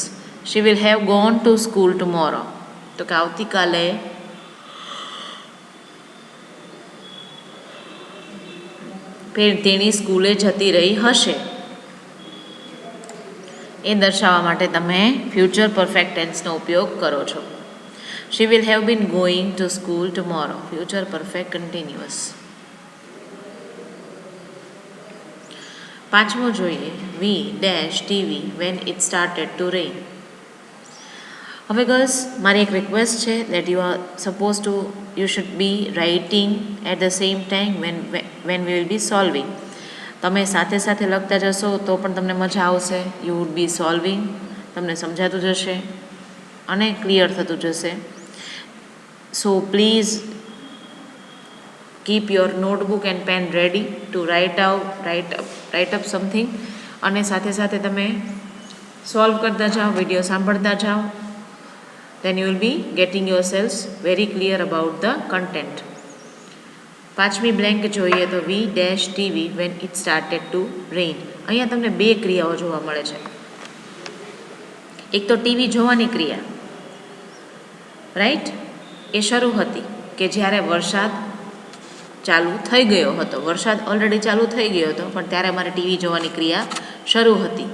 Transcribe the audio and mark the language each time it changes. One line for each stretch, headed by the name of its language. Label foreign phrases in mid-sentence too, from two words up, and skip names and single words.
English: She will have gone to school tomorrow.
Gujarati: તો કે આવતીકાલે તેણી સ્કૂલે જતી રહી હશે. એ દર્શાવવા માટે તમે
English: future perfect
Gujarati: ટેન્સનો ઉપયોગ કરો છો.
English: She will have been going to school tomorrow. Future perfect continuous.
Gujarati: પાંચમો જોઈએ.
English: We dash TV when it started to rain.
Gujarati: હવે ગર્લ્સ મારી એક રિક્વેસ્ટ છે
English: that you should be writing at the same time when we will be solving.
Gujarati: તમે સાથે સાથે લખતા જશો તો પણ તમને મજા આવશે.
English: you would be solving,
Gujarati: તમને સમજાતું જશે અને ક્લિયર થતું જશે.
English: so please keep your notebook and pen ready to write up something.
Gujarati: અને સાથે સાથે તમે સોલ્વ કરતા જાઓ, વિડીયો સાંભળતા જાઓ.
English: then you will be getting yourselves very clear about the content.
Gujarati: પાંચમી બ્લેન્ક જોઈએ તો
English: we dash TV when it started to rain.
Gujarati: અહીંયા તમને બે ક્રિયાઓ જોવા મળે છે. એક તો ટીવી જોવાની ક્રિયા, રાઈટ, એ શરૂ હતી કે જ્યારે વરસાદ ચાલુ થઈ ગયો હતો. વરસાદ ઓલરેડી ચાલુ થઈ ગયો હતો પણ ત્યારે અમારે ટીવી જોવાની ક્રિયા શરૂ હતી.